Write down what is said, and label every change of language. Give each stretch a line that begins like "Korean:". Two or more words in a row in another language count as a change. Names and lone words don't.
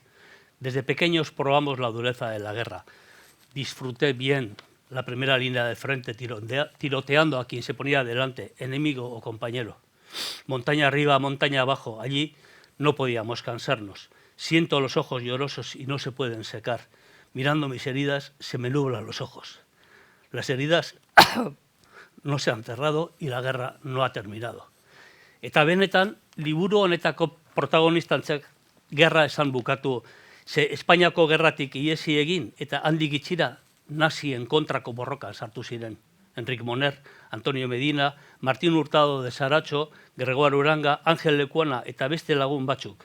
Spanish: Desde pequeños probamos la dureza de la guerra. Disfruté bien la primera línea de frente tiroteando a quien se ponía delante, enemigo o compañero. Montaña arriba, montaña abajo, allí no podíamos cansarnos. Siento los ojos llorosos y no se pueden secar. Mirando mis heridas se me nublan los ojos. Las heridas no se han cerrado y la guerra no ha terminado.
Basque: Eta benetan, liburu honetako protagonistak gerra esan bukatu, Espainiako gerratik iesi egin eta handik itxira nazien kontrako borrokan sartu ziren. Enric Moner, Antonio Medina, Martín Hurtado de Saracho, Gregorio Uranga, Ángel Lekuana eta beste lagun batzuk.